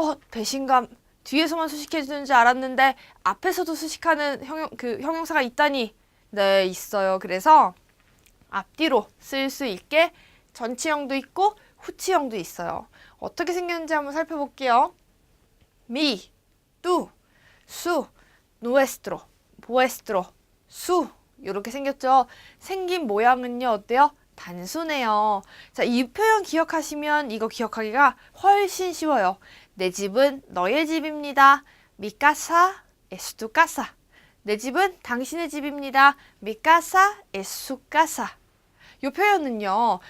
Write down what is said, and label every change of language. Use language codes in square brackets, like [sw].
[ko] 배신감 뒤에서만 수식해주는 줄 알았는데 앞에서도 수식하는 형용사가 있다니. 네, 있어요. 그래서 앞뒤로 쓸 수 있게 전치형도 있고 후치형도 있어요. 어떻게 생겼는지 한번 살펴볼게요. [es] mi, tú, su, nuestro, vuestro, su [ko] 이렇게 생겼죠. 생긴 모양은요. 어때요? 단순해요. 자, 이 표현 기억하시면 이거 기억하기가 훨씬 쉬워요. 내 집은 너의 집입니다. [es] Mi casa es tu casa. [ko] 내 집은 당신의 집입니다. [es] Mi casa es su casa. [ko] 이 표현은요.